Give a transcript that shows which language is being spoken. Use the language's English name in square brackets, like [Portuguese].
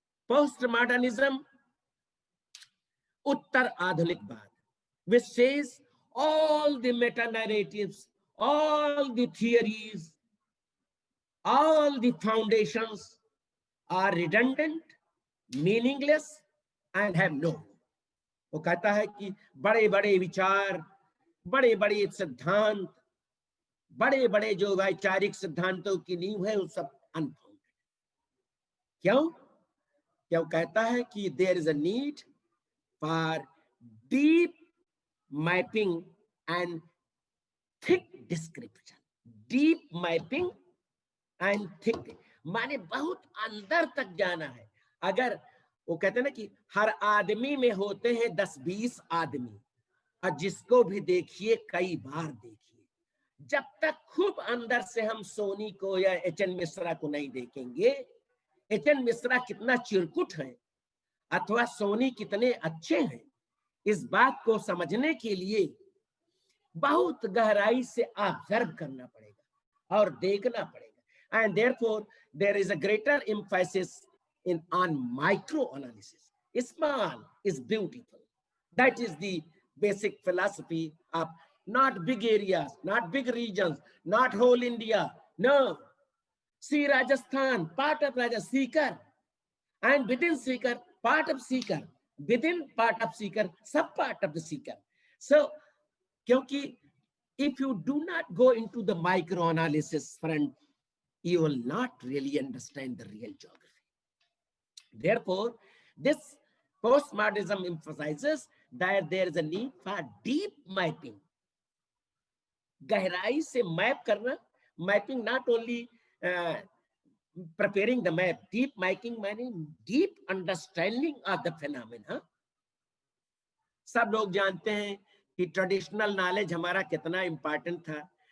[English] Postmodernism, Uttar Adhunikbad, which says all the meta-narratives, all the theories, all the foundations are redundant, meaningless, and have no. [Hindi] वो कहता है कि बड़े बड़े विचार, बड़े बड़े सिद्धांत, बड़े बड़े जो वैचारिक सिद्धांतों की नींव है, वो सब अनफाउंडेड। क्यों? क्यों कहता है कि [English] there is a need for deep mapping and thick description. Deep mapping and thick, [Hindi] माने बहुत अंदर तक जाना है। अगर वो कहते हैं ना कि हर आदमी में होते हैं 10-20 आदमी, और जिसको भी देखिए कई बार देखिए। जब तक खूब अंदर से हम सोनी को या एच.एन. मिश्रा को नहीं देखेंगे, एच.एन. मिश्रा कितना चिरकुट है अथवा सोनी कितने अच्छे हैं, इस बात को समझने के लिए बहुत गहराई से ऑब्जर्व करना पड़ेगा और देखना पड़ेगा। [English] And therefore there is a greater emphasis on micro analysis. Small is beautiful. That is the basic philosophy of not big areas, not big regions, not whole India. No. See Rajasthan, part of Rajasthan, Sikar, and within Sikar, part of Sikar, within part of Sikar, sub part of the Sikar. So, [Hindi] kyunki [English] if you do not go into the micro analysis, friend, you will not really understand the real geography. Therefore, this postmodernism emphasizes that there is a need for deep mapping. [Hindi] गहराई से map करना, [English] mapping not only preparing the map. Deep mapping meaning deep understanding of the phenomena. [Hindi] सब लोग जानते हैं कि traditional knowledge हमारा कितना इंपॉर्टेंट था.